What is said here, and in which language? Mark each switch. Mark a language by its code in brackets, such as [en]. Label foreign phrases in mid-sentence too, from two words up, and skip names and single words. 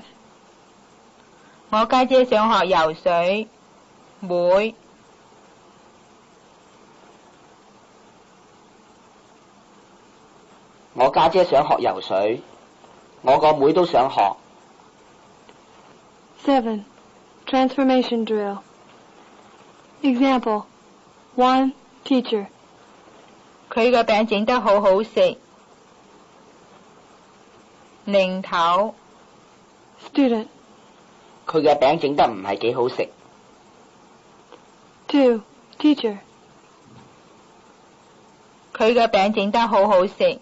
[yue] 我家姐想學游水。妹。我家姐想學游水，我個妹都想學。 [en] 7, transformation drill. Example, 1, teacher. [yue] 佢個餅整得好好食。零頭。 [en] Student. [yue] 佢嘅餅整得唔係幾好食。 [en] 2, teacher. [yue] 佢個餅整得好好食。